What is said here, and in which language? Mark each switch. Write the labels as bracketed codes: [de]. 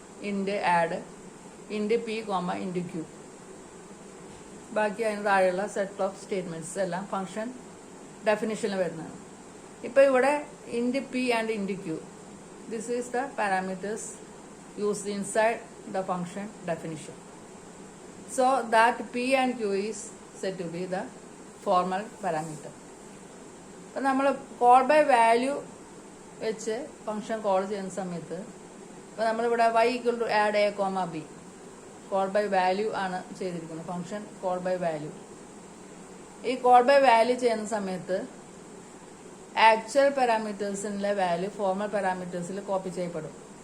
[ml] ഇൻഡ് ആഡ്, ഇൻഡ് P comma ഇൻഡ് ക്യൂ. ബാക്കി അതിന് താഴെയുള്ള സെറ്റ് ഓഫ് സ്റ്റേറ്റ്മെന്റ്സ് എല്ലാം ഫംഗ്ഷൻ ഡെഫിനിഷനിൽ വരുന്നതാണ്. ഇപ്പോൾ ഇവിടെ [en] Int p and int q, this is the parameters used inside the function definition. So that p and q is said to be the formal parameter. [ml] അപ്പോൾ നമ്മൾ കോൾ ബൈ വാല്യൂ വെച്ച് function call ചെയ്യുന്ന സമയത്ത് ഇപ്പോൾ നമ്മളിവിടെ y equal to add A comma be call by value ആണ് ചെയ്തിരിക്കുന്നത്. Function call by value. ഈ കോൾ ബൈ വാല്യൂ ചെയ്യുന്ന സമയത്ത് ആക്ച്വൽ പാരാമീറ്റേഴ്സിലെ വാല്യൂ ഫോർമൽ പാരാമീറ്റേഴ്സിൽ കോപ്പി ചെയ്യപ്പെടും.